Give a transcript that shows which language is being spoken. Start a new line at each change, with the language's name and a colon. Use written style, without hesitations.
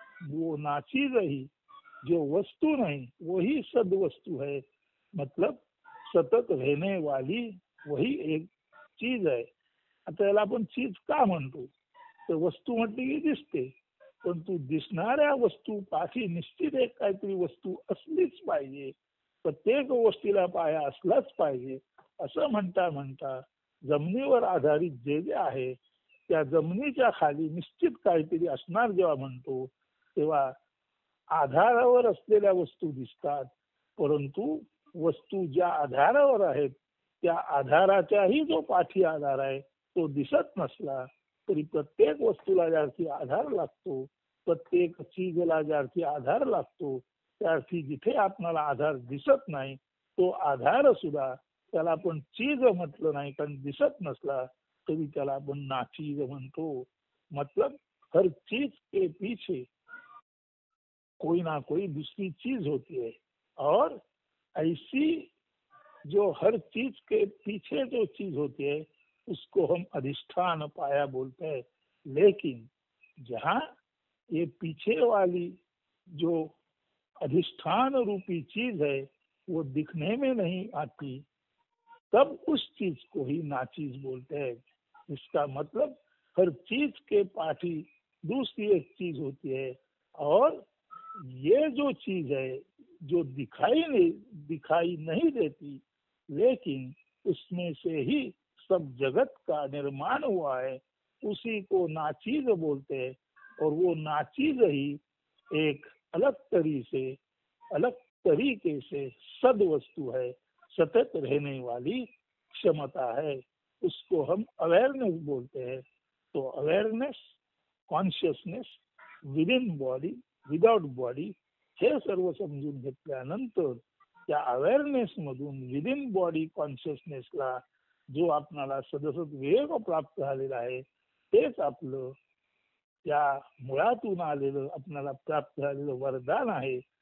Hindi: वो नाचीज ही जो वस्तु नहीं वही सद्वस्तु है. मतलब सतत रहने वाली वही एक चीज आहे.
Marathi: आता याला आपण चीज का म्हणतो, तर वस्तू म्हटली की दिसते, पण तू दिसणाऱ्या वस्तू पाठी निश्चित एक काहीतरी वस्तू असलीच पाहिजे. प्रत्येक गोष्टीला पाया असलाच पाहिजे. असं म्हणता म्हणता जमिनीवर आधारित जे जे आहे त्या जमिनीच्या खाली निश्चित काहीतरी असणार जेव्हा म्हणतो तेव्हा आधारावर असलेल्या वस्तू दिसतात, परंतु वस्तू ज्या आधारावर आहेत त्या आधाराच्याही जो पाठी आधार आहे तो दिसत नसला तरी प्रत्येक वस्तूला ज्यार्थी आधार लागतो, प्रत्येक चीजला ज्यार्थी आधार लागतो, त्यार्थी जिथे आपल्याला आधार दिसत नाही तो आधार सुद्धा त्याला आपण चीज म्हटलं नाही, कारण दिसत नसला तरी त्याला आपण नाचीज म्हणतो.
Hindi: मतलब हर चीज के पीछे कोई ना कोई दूसरी चीज होती है, और ऐसी जो हर चीज के पीछे जो चीज होती है उसको हम अधिष्ठान पाया बोलते हैं. लेकिन जहाँ ये पीछे वाली जो अधिष्ठान रूपी चीज है वो दिखने में नहीं आती, तब उस चीज को ही नाचीज बोलते हैं। इसका मतलब हर चीज के पाठी दूसरी एक चीज होती है, और ये जो चीज है जो दिखाई नहीं देती, लेकिन उसमें से ही सब जगत का निर्माण हुआ है, उसी को नाचीज बोलते हैं। और वो नाचीज ही एक अलग तरीके से सद वस्तु है, सतत रहने वाली क्षमता है, उसको हम अवेयरनेस बोलते हैं।
Marathi: तो awareness, consciousness with in body, without body, हे सर्व समजून घेतल्यानंतर त्या अवेअरनेस मधून विद इन बॉडी कॉन्शियसनेसला जो आपणाला सदसद विवेक प्राप्त झालेला आहे, तेच आपलं त्या मुळातून आलेलं आपल्याला प्राप्त झालेलं वरदान आहे।